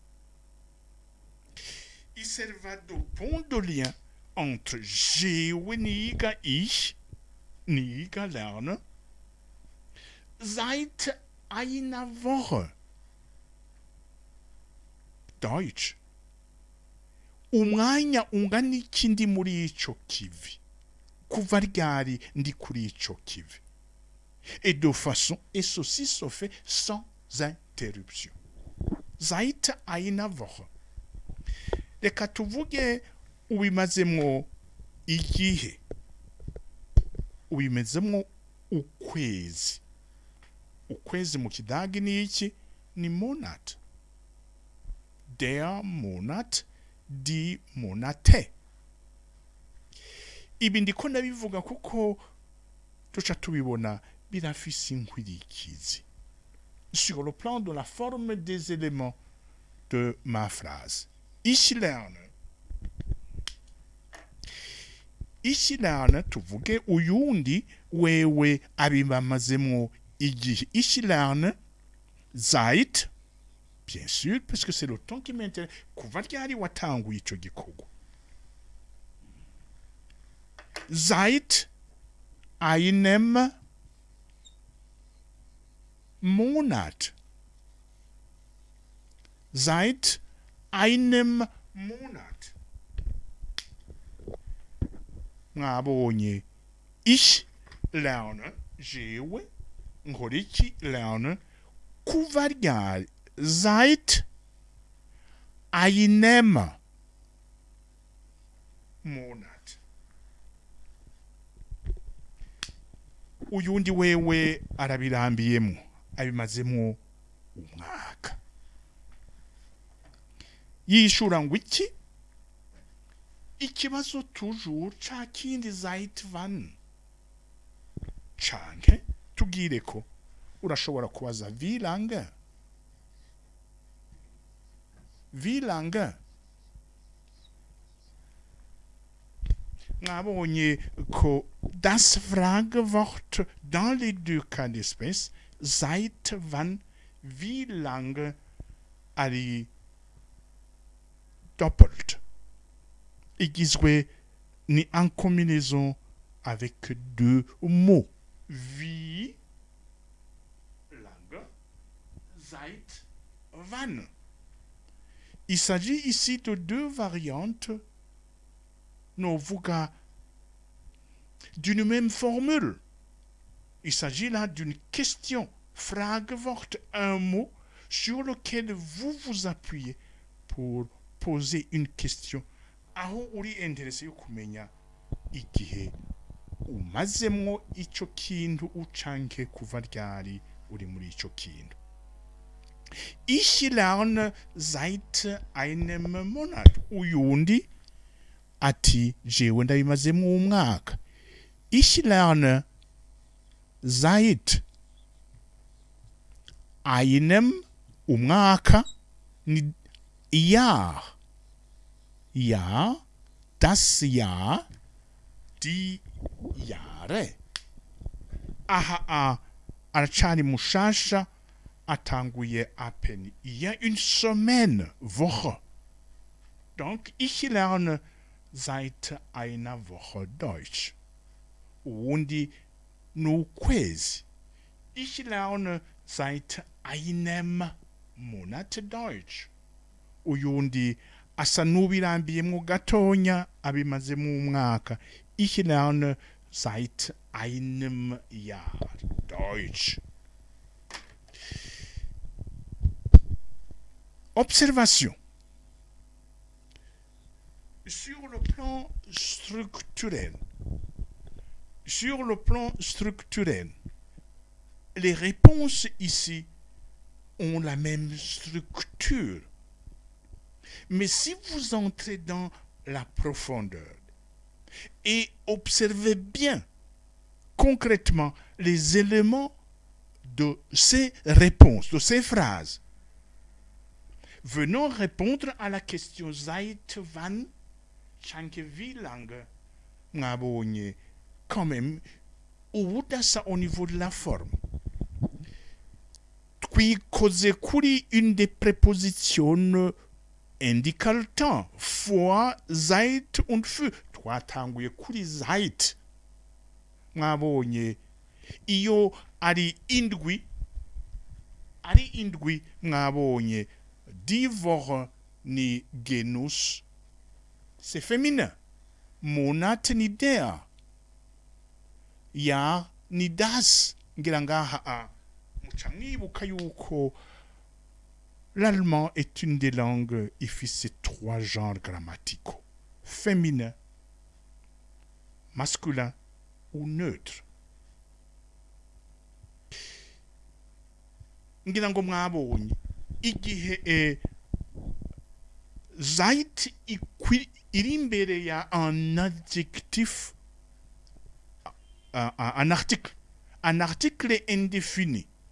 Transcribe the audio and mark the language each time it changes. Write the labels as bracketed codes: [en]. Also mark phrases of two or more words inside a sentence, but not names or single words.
[fr] Il serva de pont de lien entre [rn] jewe niga [de] ich, [rn] niga [de] lerne, seit einer Woche Deutsch. [rn] Umwanya ungana iki ndi muri ico kivi, kuva ryari ndi kuri ico kivi, [fr] et de façon, et ceci se fait sans interruption. [de] Seit einer Woche. [rn] Reka tuvuge ubimazemwo igihe, ubimazemwo ukwezi. Ukwezi mu kidagi ni iki? Ni Monat. [de] Der Monat, die Monate. [rn] Ibi ndiko ndabivuga kuko tuca tubibona birafise inkwirikizi [fr] sur le plan de la forme des éléments de ma phrase. [de] Ich lerne [rn] tuvuge uyundi wewe abimamazemwo igihe. [de] Ich lerne seit, [fr] bien sûr, parce que c'est le temps qui m'intéresse, [rn] kuva ryari watanguye ico gikorwa. [de] Seit einem Monat. Seit einem Monat. [rn] Mwabonye. [de] Ich lerne, [rn] jewe, nkoriki lerne, kuva ryari. [de] Seit einem Monat. [rn] Uyundi wewe arabirambiyemo, abimazemo umwaka. Yishura ngo iki? Ikibazo toujours ca kindi [de] seit wann. [rn] Canke tugire ko urashobora kubaza [de] wie lange? Wie lange? [rn] Mwabonye ko [de] das Fragewort [fr] dans les deux cas d'espèce, [de] seit wann, wie lange, [rn] ari doppelt. Igizwe ni [fr] en combinaison avec deux mots. [de] Wie lange, seit wann. [fr] Il s'agit ici de deux variantes d'une même formule. Il s'agit là d'une question, Fragewort, un mot sur lequel vous vous appuyez pour poser une question. [rn] Aho uri intéressé yo kumenya igihe umazemwo ico kintu ucanke kuva ryari uri muri ico kintu. [de] Ich lerne seit einem Monat. [rn] Uyundi ati jewe ndabimazemwo umwaka. [de] Ich lerne seit einem [rn] umwaka ni [de] Jahr. Ja, das Jahr, die Jahre. [rn] Aha, aracari mushasha atanguye [fr] à peine il y a une semaine, [de] Woche. Donc, ich lerne seit einer Woche Deutsch. [rn] Undi n'ukwezi. [de] Ich lerne seit einem Monat Deutsch. [rn] Uyundi asa n'ubirambiyemwo gatonya abimazemwo umwaka. [de] Ich lerne seit einem Jahr Deutsch. [fr] Observation. Sur le plan structurel, sur le plan structurel, les réponses ici ont la même structure. Mais si vous entrez dans la profondeur et observez bien concrètement les éléments de ces réponses, de ces phrases, venons répondre à la question [de] seit wann, [fr] chanke [de] wie lange, [rn] mwabonye, [fr] quand même, au niveau de la forme. Qui cause kuri une des prépositions indiquant le temps, [de] vor, seit und für. [rn] Twatanguye kuri seit. Mwabonye, iyo ari indwi mwabonye, [de] die Woche ni genus, [fr] c'est féminin. [de] Monat ni der. Jahr ni das. [rn] Ngira ngaha muca mwibuka yuko [fr] l'allemand est une des langues qui fait ces 3 genres grammaticaux. Féminin, masculin ou neutre. [rn] Ngira ngo mwabonye igihe seit iri imbere ya [fr] un adjectif, un article indéfini.